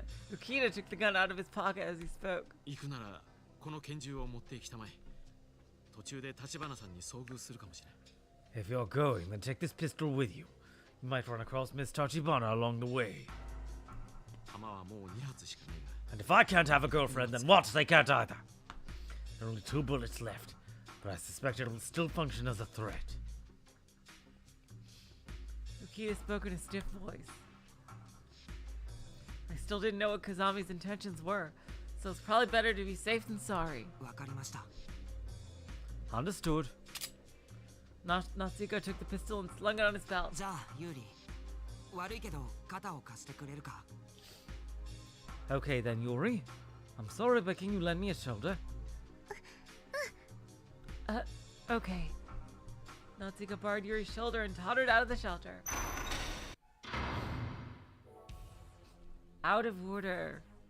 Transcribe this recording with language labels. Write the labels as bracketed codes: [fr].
[en] Yukita took the gun out of his pocket as he spoke. [ja] 行くならこの拳銃を持ってきたまえ。途中で立花さんに遭遇するかもしれん。 [en] If you're going, then take this pistol with you. You might run across Miss Tachibana along the way. [ja] 弾はもう2発しかないが。 [en] And if I can't have a girlfriend, then what? They can't either. There are only 2 bullets left, but I suspect it will still function as a threat. Okita spoke in a stiff voice. I still didn't know what Kazami's intentions were, so it's probably better to be safe than sorry. [ja] わかりました。 [en] Understood. Natsuko took the pistol and slung it on his belt. [ja] じゃあユーリ、悪いけど肩を貸してくれるか。 [en] Okay then, Yuri. I'm sorry, but can you lend me a shoulder? Okay. Natsuko borrowed Yuri's shoulder and tottered out of the shelter. Out of order.